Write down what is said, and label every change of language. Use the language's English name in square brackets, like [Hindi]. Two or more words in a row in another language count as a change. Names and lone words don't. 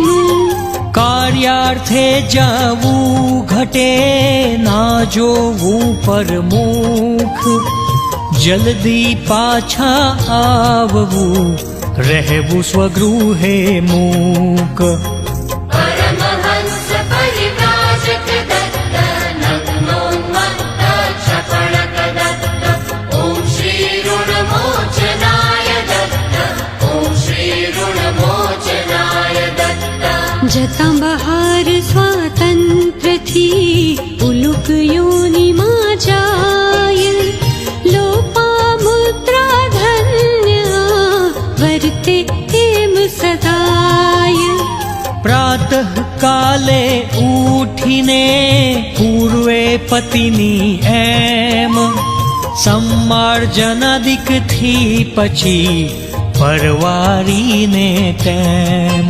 [Gujarati] કાર્યાર્થે જવું ઘટે ના જોવું પરમુખ, જલ્દી પાછા આવવું રહેવું સ્વગૃહે મૂક. [Sanskrit] परमहंस परिव्राजक दत्त नग्नोन्मत्त क्षपणक दत्त ॐ श्री ऋणमोचनाय दत्त ॐ श्री ऋणमोचनाय दत्त. [Gujarati] જતા બહાર સ્વાતંત્રથી ઉલુક યોનિમાં જાય, લોપામુદ્રા ધન્ય વર્તે એમ સદાય. પ્રાતઃ કાલે ઉઠીને પૂર્વે પતિની એમ, સમ્માર્જનાદિકથી પછી પરવારીને તેમ.